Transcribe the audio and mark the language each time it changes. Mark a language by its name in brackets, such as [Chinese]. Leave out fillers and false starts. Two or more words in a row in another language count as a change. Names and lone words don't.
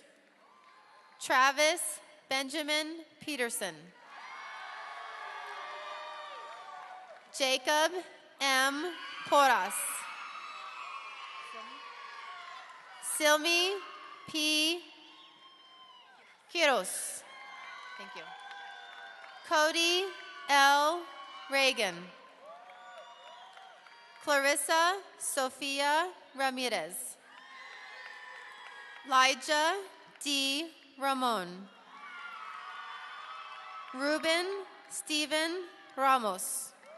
[English] Travis Benjamin Peterson. Jacob M. Porras. Silmi P. Quiros. Thank you. Cody L. Reagan. Clarissa Sofia Ramirez. Elijah D. Ramon. Ruben Stephen Ramos.